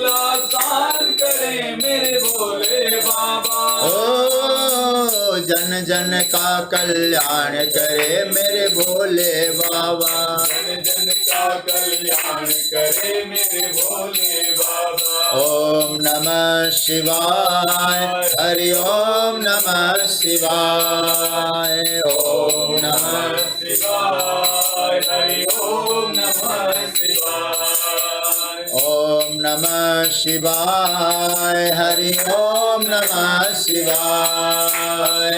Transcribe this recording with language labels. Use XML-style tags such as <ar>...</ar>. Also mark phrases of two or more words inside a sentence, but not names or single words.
<hi>आसान करे मेरे भोले बाबा। ओ जन जन का कल्याण करे मेरे भोले बाबा। जन जन का कल्याण करे मेरे भोले बाबा।</hi> <sa>ओम नमः शिवाय, हरि ओम नमः शिवाय। ओम नमः शिवाय, हरि ओम नमः शिवाय। ओम नमः शिवाय, हरि ओम नमः शिवाय।</sa>